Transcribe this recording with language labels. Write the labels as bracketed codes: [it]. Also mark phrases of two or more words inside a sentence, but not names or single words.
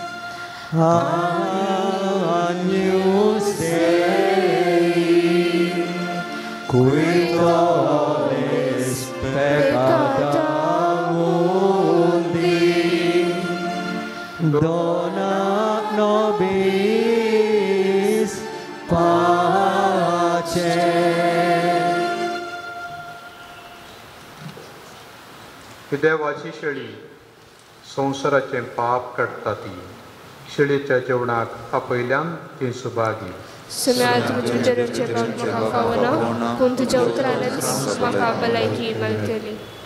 [la] Agnus Dei, qui tollis peccata mundi, dona nobis pace. [kok] देवाची शेळी संवसाराचें पाप काडटा ती. शेळयेच्या जेवणाक आपयल्यान ती सुभागी. तुझ्या उतरानं म्हाका भलायकी मेळटली.